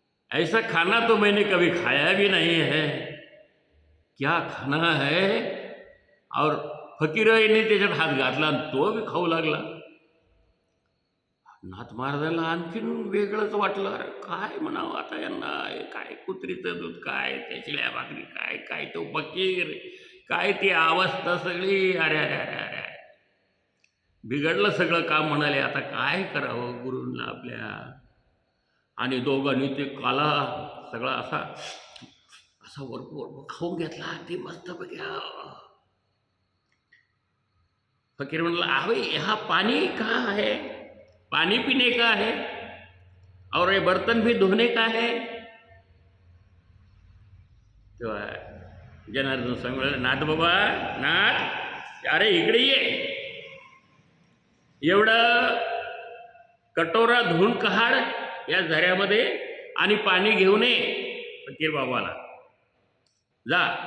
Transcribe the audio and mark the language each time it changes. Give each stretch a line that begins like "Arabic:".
Hindi: ऐसा खाना तो मैंने कभी खाया भी नहीं है. क्या खाना है.
Marathi: और फकीराने त्याच्यात हात घातला आणि तो बी खाऊ लागला. नाथ महाराजांना आणखीन वेगळंच वाटलं. अरे काय म्हणावं आता यांना. काय कुत्रीचं दूध, काय त्या शिळ्या भाकरी, काय काय तो फकीर, काय ती अवस्था सगळी. अरे अरे अरे अरे, बिघडलं सगळं काम. म्हणाले आता काय करावं गुरूंना आपल्या. आणि दोघांनी ते काला सगळा असा असा वरपूर खाऊन घेतला. ते मस्त बघ्या. फकीर म्हणला,
Hindi: अरे हा पानी कहाँ है, पानी पीने का है, और ये बर्तन भी धोने का है.
Marathi: तेव्हा जनार्दन स्वामी म्हणाले, नाथ बाबा, नाथ, अरे इकडे ये. एवढं कटोरा धुवून काढ या झऱ्यामध्ये आणि पाणी घेऊन ये फकीर बाबाला, जा.